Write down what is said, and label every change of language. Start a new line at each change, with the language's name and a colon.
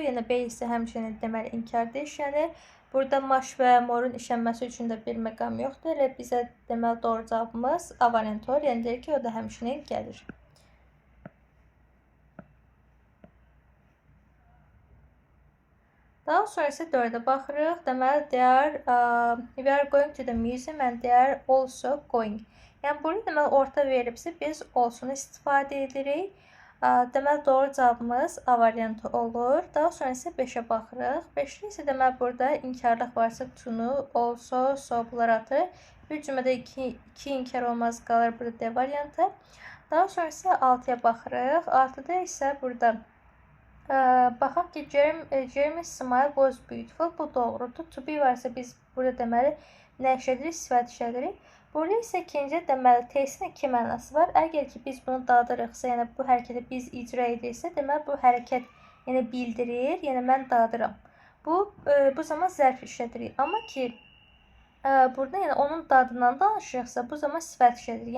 Azerbaijani: Yəni B isə həmçinin deməli inkarda işlənir. Burada maş və morun işlənməsi üçün də bir məqam yoxdur. Elə bizə deməli doğru cavabımız A variantı olur. Yəni deyir ki, o da həmçinin gəlir. Daha sonra isə 4-ə baxırıq. Deməli,
English: we are going to the museum and they are also going.
Azerbaijani: Yəni, burada deməli, orta verilibsə, biz olsunu istifadə edirik. Deməli, doğru cavabımız A variantı olur. Daha sonra isə 5-ə baxırıq. 5-də isə deməli, burada inkarlıq varsa, to-nu, also, so bunlar atır. Bir cümlədə 2 inkar olmaz, qalır burada D variantı. Daha sonra isə 6-ya baxırıq. 6-da isə burada baxaq ki,
English: Jeremy's smile was beautiful.
Azerbaijani: Bu doğrudur. To be varsa biz burada deməli nə işlədirik? Sifət işlədirik. Burada isə ikinci deməli T-sin 2 mənası var. Əgər ki biz bunu dadırıqsa, yəni bu hərəkəti biz icra edirsə, deməli bu hərəkət yəni bildirir, yəni mən dadıram. Bu zaman zərf işlədirik. Amma ki burada yəni onun dadından danışırıqsa, bu zaman sifət işlədirik.